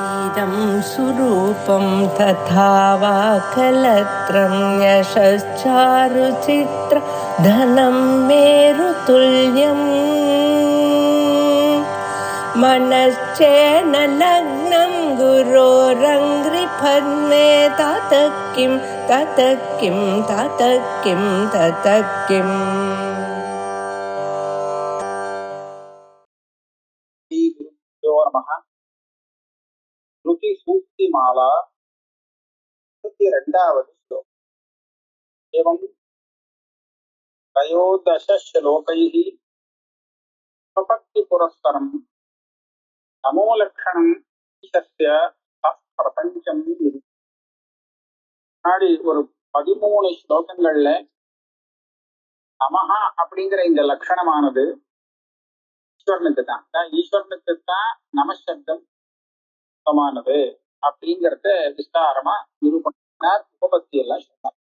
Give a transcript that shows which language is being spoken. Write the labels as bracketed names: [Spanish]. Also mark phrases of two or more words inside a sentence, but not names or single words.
[Sanskrit] इदं सुरूपं तथा वा कलत्रं यशश्चारुचित्र धनं मेरुतुल्यम् मनश्चेन लग्नं गुरोरङ्घ्रिपद्मे ततः किं ततः किं ततः किं ततः किम् [Tamil] ஸ்ருதி சூக்தி மாலா 22வது ஸ்லோகம். [Sanskrit] एवं त्रयोदश श्लोकैः प्रपत्ति पुरस्सरं नमोलक्षणं ईशस्य प्रपञ्चम्. [Tamil] முன்னாடி ஒரு 13 ஸ்லோகங்கள்ல நமஹா அப்படிங்கிற இந்த லட்சணமானது ஈஸ்வரனுக்கு தான், ஈஸ்வரனுக்கு தான் நமசப்தம் சமானது அப்படிங்கிறத விஸ்தாரமா நிரூபணம் உபபத்தி எல்லாம் சொன்னார்.